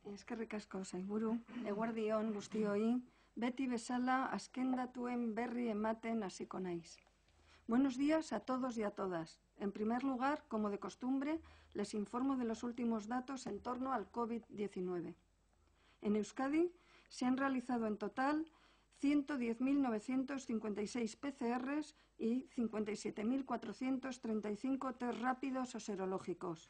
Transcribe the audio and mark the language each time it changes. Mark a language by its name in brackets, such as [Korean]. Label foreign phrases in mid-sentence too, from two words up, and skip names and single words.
[Basque] Eskerrik asko, sailburu, eguerdi on guztioi, beti bezala azken datuen berri ematen hasiko naiz. [Spanish] Buenos días a todos y a todas. En primer lugar, como de costumbre, les informo de los últimos datos en torno al COVID-19. En Euskadi se han realizado en total 110.956 PCRs y 57.435 test rápidos o serológicos.